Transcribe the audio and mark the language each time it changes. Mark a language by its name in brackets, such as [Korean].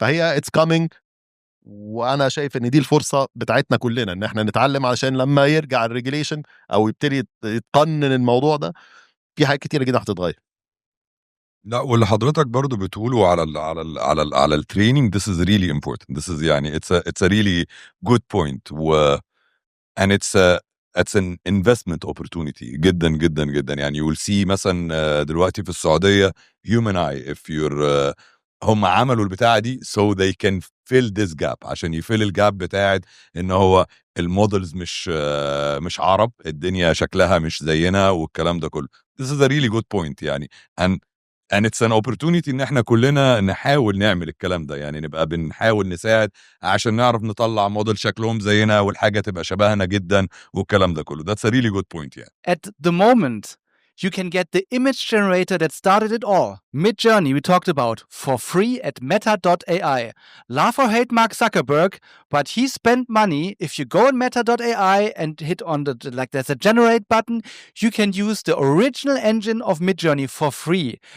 [Arabic] فهي [English] it's coming، [Arabic] وانا شايف ان دي الفرصه بتاعتنا كلنا ان احنا نتعلم علشان لما يرجع الريجوليشن او يبتدي يتقنن الموضوع ده في حاجات كتيره جدا هتتغير. لا، واللي حضرتك برضو بتقوله على التريننج [English] this is really important. This is يعني it's a really good point and it's an investment opportunity [Arabic] جدا جدا جدا. يعني [English] you'll see [Arabic] مثلا دلوقتي في السعودية [English] human eye if you're [Arabic] هم عملوا البتاعة دي [English] so they can fill this gap، [Arabic] عشان يفيل الجاب بتاعت ان هو المودلز مش عرب، الدنيا شكلها مش زينا والكلام ده كله. [English] This is a really good point [Arabic] يعني [English] and it's an opportunity [Arabic] ان احنا كلنا نحاول نعمل الكلام ده، يعني نبقى بنحاول نساعد عشان نعرف نطلع موديل شكلهم زينا والحاجة تبقى شبهنا جدا والكلام ده كله. [English] That's a really good point يعني. At the moment you can get the image generator that started it all, Midjourney, we talked about, for free at meta.ai. Love or hate Mark Zuckerberg, but he spent money. If you go on meta.ai and hit on like there's a generate button, you can use the original engine of Midjourney for free.